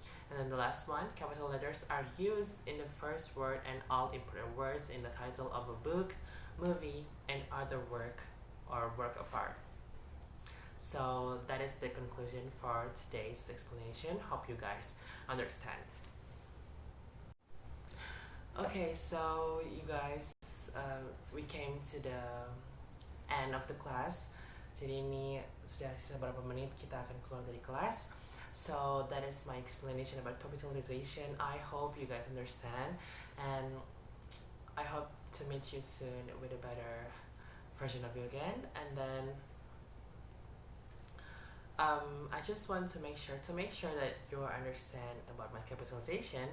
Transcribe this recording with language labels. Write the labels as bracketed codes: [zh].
[en] And then the last one, capital letters are used in the first word and all important words in the title of a book, movie, and other work or work of art. So that is the conclusion for today's explanation. Hope you guys understand. Okay, so you guys, we came to the end of the class. [id] Jadi ini sudah sisa berapa menit kita akan keluar dari kelas. [en] So that is my explanation about capitalization. I hope you guys understand, and I hope to meet you soon with a better version of you again. And then I just want to make sure that you understand about my capitalization.